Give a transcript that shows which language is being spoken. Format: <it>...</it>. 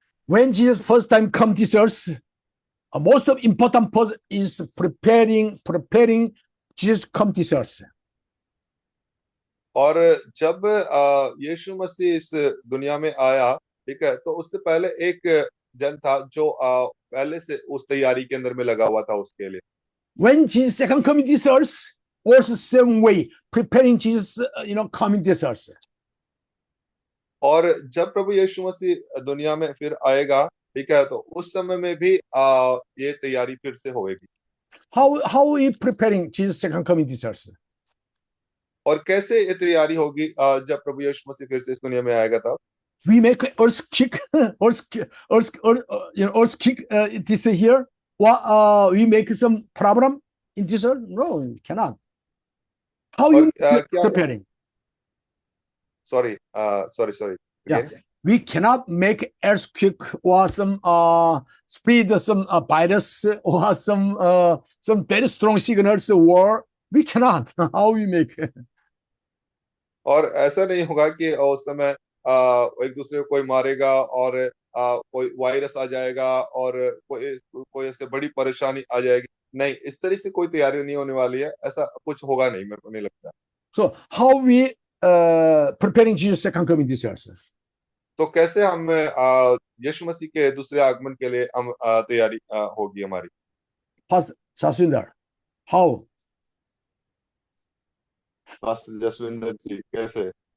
<en>When Jesus first time come to earth, most of important person is preparing Jesus come to earth.</en> <hi>और जब यीशु मसीह इस दुनिया में आया, ठीक है, तो उससे पहले एक जन था जो पहले से उस तैयारी के अंदर में लगा हुआ था उसके लिए.</hi> <en>When Jesus second coming to earth, also same way preparing Jesus, coming to earth.</en> <hi>और जब प्रभु यीशु मसीह दुनिया में फिर आएगा, ठीक है, तो उस समय में भी ये तैयारी फिर से होगी.</hi> <en>How we preparing Jesus second coming to earth?</en> <hi>और कैसे ये तैयारी होगी जब प्रभु यीशु मसीह फिर से इस दुनिया में आएगा तब?</hi> <en>We make earthquake this here. We make some problem in this earth? No, cannot. How you preparing? Sorry. Yeah. We cannot make earthquake or some spread some virus or some very strong signals war. We cannot. How we make?</en> <hi>और ऐसा नहीं होगा कि उस समय एक दूसरे को कोई मारेगा और कोई वायरस आ जाएगा और कोई ऐसे बड़ी परेशानी आ जाएगी. नहीं, इस तरह से कोई तैयारी नहीं होने वाली है, ऐसा कुछ होगा नहीं, मेरे को नहीं लगता.</hi> <en>So how we preparing Jesus second coming this earth?</en> <hi>तो कैसे हम यीशु मसीह के दूसरे आगमन के लिए हम तैयारी होगी हमारी?</hi> <en>Pastor Jaswinder, how?</en> <hi>Pastor Jaswinder जी, कैसे?</hi>